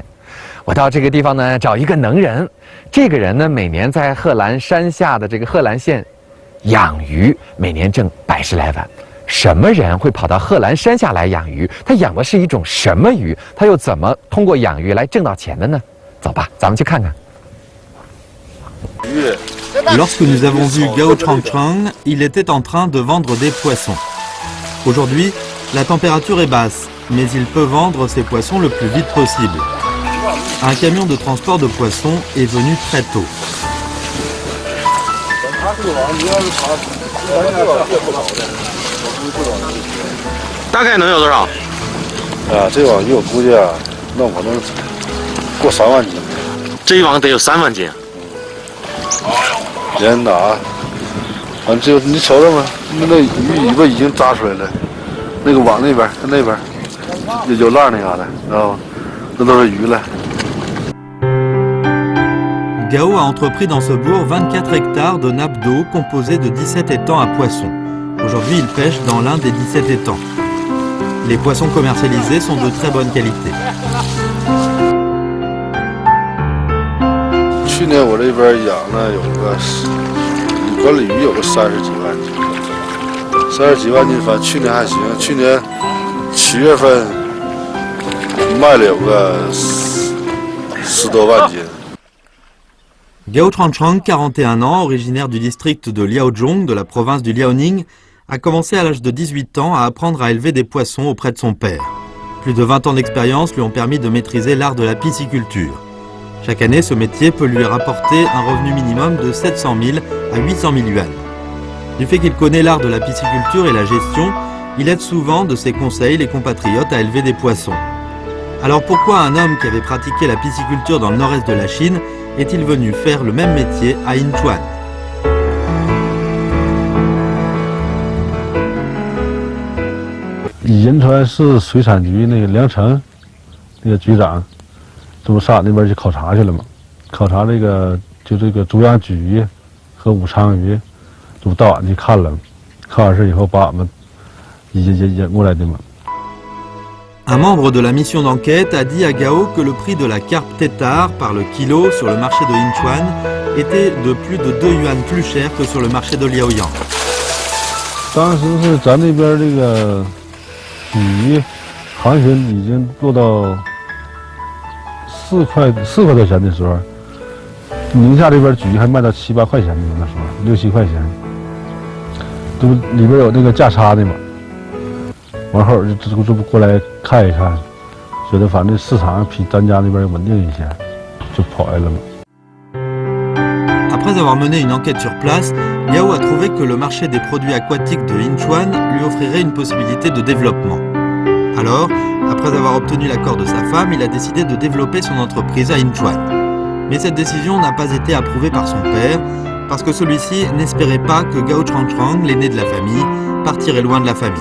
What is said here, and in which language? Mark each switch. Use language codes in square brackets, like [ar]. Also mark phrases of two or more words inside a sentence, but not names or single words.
[zh] 我到这个地方呢，找一个能人。这个人呢，每年在贺兰山下的这个贺兰县养鱼，每年挣100来万。什么人会跑到贺兰山下来养鱼？他养的是一种什么鱼？他又怎么通过养鱼来挣到钱的呢？走吧，咱们去看看。 [fr] Lorsque nous avons vu Gao Changchang, il était en train de vendre des poissons. Aujourd'hui, la température est basse, mais il peut vendre ses poissons le plus vite possible. Un camion de transport de poissons est venu très tôt. [zh] 大概能有多少？这网鱼我估计那可能过3万斤。这一网得有3万斤。连打，就你瞅瞅嘛，那鱼尾巴已经扎出来了，那个网那边有浪那嘎达，知道吗？那都是鱼了。 [fr] Gao a entrepris dans ce bourg 24 hectares de nappes d'eau composées de 17 étangs à poissons. Aujourd'hui, il pêche dans l'un des 17 étangs. Les poissons commercialisés sont de très bonne qualité. [zh] 去年我这边养了有个管理鱼有个30几万斤，30几万斤，反正去年还行。去年7月份卖了有个10多万斤。 [fr] Gao Changchang, 41 ans, originaire du district de Liaozhong, de la province du Liaoning, a commencé à l'âge de 18 ans à apprendre à élever des poissons auprès de son père. Plus de 20 ans d'expérience lui ont permis de maîtriser l'art de la pisciculture. Chaque année, ce métier peut lui rapporter un revenu minimum de 700 000 à 800 000 yuan. Du fait qu'il connaît l'art de la pisciculture et la gestion, il aide souvent de ses conseils les compatriotes à élever des poissons. Alors pourquoi un homme qui avait pratiqué la pisciculture dans le nord-est de la Chine est-il venu faire le même métier à Yinchuan? [zh] 银川市水产局那个梁成，那个局长，这不上那边去考察去了吗？考察这个竹养鲫鱼和武昌鱼，这不到俺去看了，看完事以后把俺们引过来的嘛。 [fr] Un membre de la mission d'enquête a dit à Gao que le prix de la carpe tétard par le kilo sur le marché de Yinchuan était de plus de 2 yuan plus cher que sur le marché de Liaoyang. [zh] 当时是咱那边这个鲫鱼行情已经落到4块多钱的时候，宁夏这边鲫鱼还卖到7、8块钱呢，那时候6、7块钱，这不里边有那个价差的嘛。完后这不过来看一看，觉得反正市场比咱家那边稳定一些，就跑来了嘛。 [fr] Après avoir mené une enquête sur place, Gao a trouvé que le marché des produits aquatiques de Yinchuan lui offrirait une possibilité de développement. Alors, après avoir obtenu l'accord de sa femme, il a décidé de développer son entreprise à Yinchuan. Mais cette décision n'a pas été approuvée par son père, parce que celui-ci n'espérait pas que Gao Changchang, l'aîné de la famille, partirait loin de la famille.